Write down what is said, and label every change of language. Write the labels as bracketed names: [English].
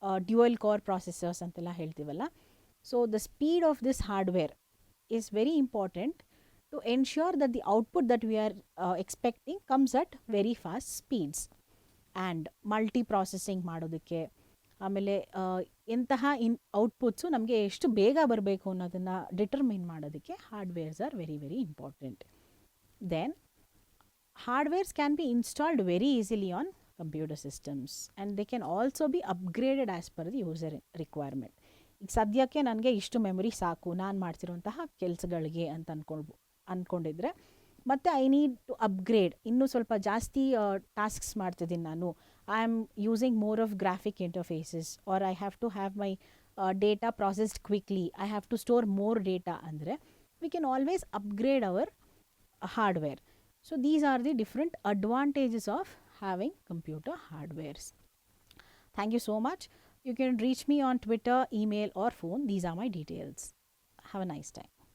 [Kannada] Dual core ಪ್ರಾಸೆಸರ್ಸ್ ಅಂತೆಲ್ಲ ಹೇಳ್ತೀವಲ್ಲ. [English] So the speed of this hardware is very important to ensure that the output that we are expecting comes at very fast speeds. [Kannada] And multi processing ಮಾಡೋದಕ್ಕೆ, ಆಮೇಲೆ ಎಂತಹ ಔಟ್ಪುಟ್ಸು ನಮಗೆ ಎಷ್ಟು ಬೇಗ ಬರಬೇಕು ಅನ್ನೋದನ್ನು ಡಿಟರ್ಮಿನ್ ಮಾಡೋದಕ್ಕೆ [English] Hardwares are very very important. Then hardwares can be installed very easily on computer systems and they can also be upgraded as per the user requirement. [Kannada] ಈಗ ಸದ್ಯಕ್ಕೆ ನನಗೆ ಇಷ್ಟು ಮೆಮೊರಿ ಸಾಕು ನಾನು ಮಾಡ್ತಿರುವಂತಹ ಕೆಲಸಗಳಿಗೆ ಅಂತ ಅಂದ್ಕೊಂಡಿದ್ರೆ ಮತ್ತು [English] I need to upgrade, [Kannada] ಇನ್ನೂ ಸ್ವಲ್ಪ ಜಾಸ್ತಿ ಟಾಸ್ಕ್ಸ್ ಮಾಡ್ತಿದ್ದೀನಿ ನಾನು. [English] I am using more of graphic interfaces, or I have to have my data processed quickly, I have to store more data ಅಂದರೆ we can always upgrade our hardware. So these are the different advantages of having computer hardwares. Thank you so much. You can reach me on Twitter, email or phone. These are my details. Have a nice time.